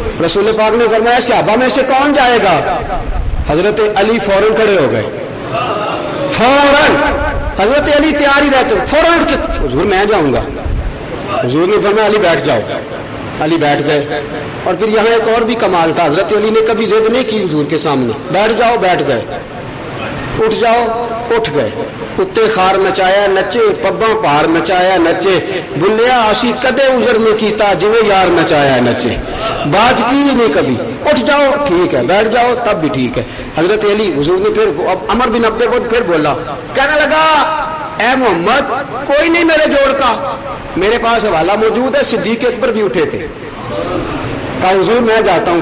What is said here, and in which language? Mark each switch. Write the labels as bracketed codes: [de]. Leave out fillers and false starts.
[ur] رسول پاک نے فرمایا صحابہ میں سے کون جائے گا؟ حضرت علی فوراً کھڑے ہو گئے، فوراً. حضرت علی تیار ہی رہتے، فوراً اٹھ کے حضور میں جاؤں گا. حضور نے فرمایا علی بیٹھ جاؤ. علی بیٹھ گئے. اور پھر یہاں ایک اور بھی کمال تھا، حضرت علی نے کبھی ضد نہیں کی حضور کے سامنے، بیٹھ جاؤ بیٹھ گئے، اٹھ جاؤ اٹھ گئے. [pa] کتے خار نچایا نچے، پباں پہاڑ نچایا نچے، بلیا آسی کدے عذر میں کیتا جویں یار نچایا نچے. [ur] بات کی نہیں کبھی، اٹھ جاؤ ٹھیک ہے، بیٹھ جاؤ تب بھی ٹھیک ہے. حضرت علی حضور نے پھر عمر بن عبد ود پھر بولا، کہنے لگا اے محمد کوئی نہیں میرے جوڑ کا. میرے پاس حوالہ موجود ہے، صدیق اکبر بھی اٹھے تھے. کہا حضور میں جاتا ہوں.